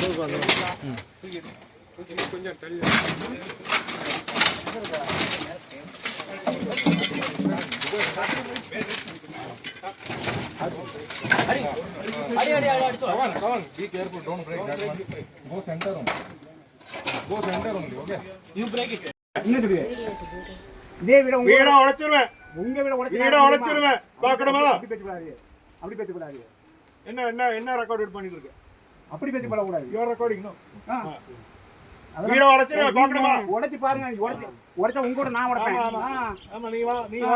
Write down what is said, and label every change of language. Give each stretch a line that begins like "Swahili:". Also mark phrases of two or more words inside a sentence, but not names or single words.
English: Be careful, don't break that one. Go center only. Go center only, okay? You break it.
Tamil: வீட உடைச்சிருவேன். வீட உடைச்சிருவேன். பார்க்கணுமா? அப்படி பேச கூடாது. என்ன ரெக்கார்ட் பண்ணிட்டு இருக்கு? அப்படி பேச கூடாது.
English: you are recording no.
Tamil: வீட உடைச்சிருவேன். பார்க்கணுமா? உடைச்சு பாருங்க. உடைச்சா உங்க கூட நான் உடைப்பேன். ஆமா நீ வா.